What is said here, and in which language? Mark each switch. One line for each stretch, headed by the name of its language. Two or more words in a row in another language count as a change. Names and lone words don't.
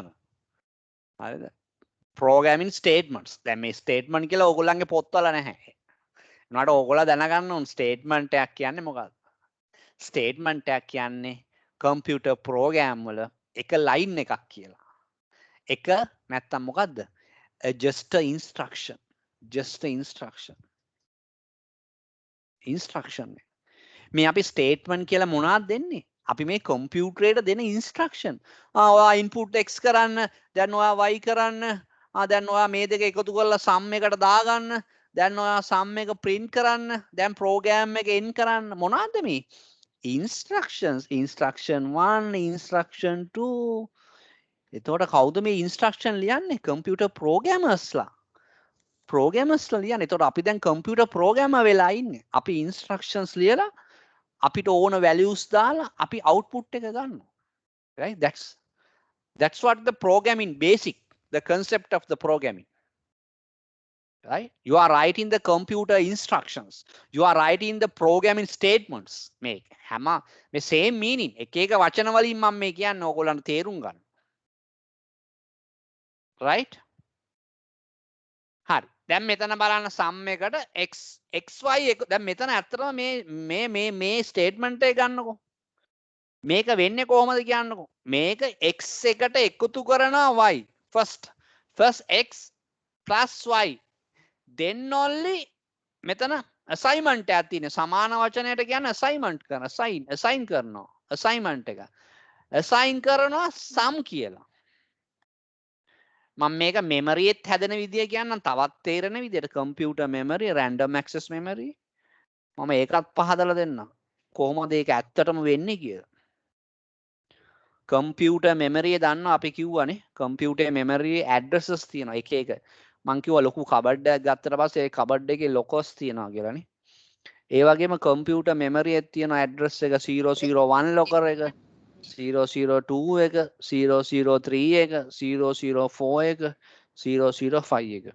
Sinhala: හරිද?
English: programming statements.
Sinhala: දැන් මේ ස්ටේට්මන්ට් කියලා ඕගොල්ලන්ගේ පොත්වල නැහැ. උනාට ඕගොල්ලෝ දැනගන්න ඕන ස්ටේට්මන්ට් එකක් කියන්නේ මොකක්ද? ස්ටේට්මන්ට් එකක් කියන්නේ
English: computer program
Sinhala: වල එක ලයින් එකක් කියලා. එක නැත්තම් මොකද්ද?
English: just a instruction. Just a instruction. Instruction.
Sinhala: මේ අපි ස්ටේට්මන්ට් කියලා මොනවද දෙන්නේ? අපි මේ කම්පියුටරේට දෙන ඉන්ස්ට්‍රක්ෂන්. ඔයා ඉන්පුට් x කරන්න, දැන් ඔයා y කරන්න, දැන් ඔයා මේ දෙක එකතු කරලා සම් එකට දාගන්න, දැන් ඔයා සම් එක print කරන්න, දැන් ප්‍රෝග්‍රෑම් එක end කරන්න. මොනවද මේ? instruction 1 instruction 2 එතකොට කවුද මේ instruction ලියන්නේ
English: computer programmers
Sinhala: ලා ලියන්නේ. එතකොට අපි දැන්
English: computer programmer
Sinhala: වෙලා ඉන්නේ. අපි instructions ලියලා අපිට ඕන values දාලා අපි output එක ගන්නවා.
English: Right? That's what the programming basic, the concept of the programming. Right? You are writing the computer instructions. You are writing the programming statements.
Sinhala: මේ හැම මේ
English: same meaning.
Sinhala: එක එක වචන වලින් මම මේ කියන්නේ ඕගොල්ලන්ට තේරුම් ගන්න. Right? හරි. දැන් මෙතන බලන්න sum එකට xy එක දැන් මෙතන ඇත්තටම මේ statement එක ගන්නකො. මේක වෙන්නේ කොහොමද කියන්නකො. මේක x එකට එකතු කරනවා y.
English: First x plus y. Then only
Sinhala: මෙතන assignment එකක් තියෙන සමාන වචනයට කියන්නේ assignment කරන assign කරනවා assignment එක assign කරනවා sum කියලා මම මේක memory එකත් හැදෙන විදිය කියන්නම් තවත් තේරෙන විදියට
English: computer memory random access memory
Sinhala: මම ඒකත් පහදලා දෙන්නම් කොහොමද ඒක ඇත්තටම වෙන්නේ කියලා
English: computer memory
Sinhala: එක දන්නවා අපි කිව්වනේ
English: computer memory addresses
Sinhala: තියෙනවා එක එක මං කිව්වා ලොකු කබඩ් එකක් ගත්තට පස්සේ ඒ කබඩ් එකේ locals තියෙනවා කියලානේ. ඒ වගේම
English: computer memory
Sinhala: එකේ තියෙන address එක 001 locker එක 002 එක 003 එක 004 එක 005 එක.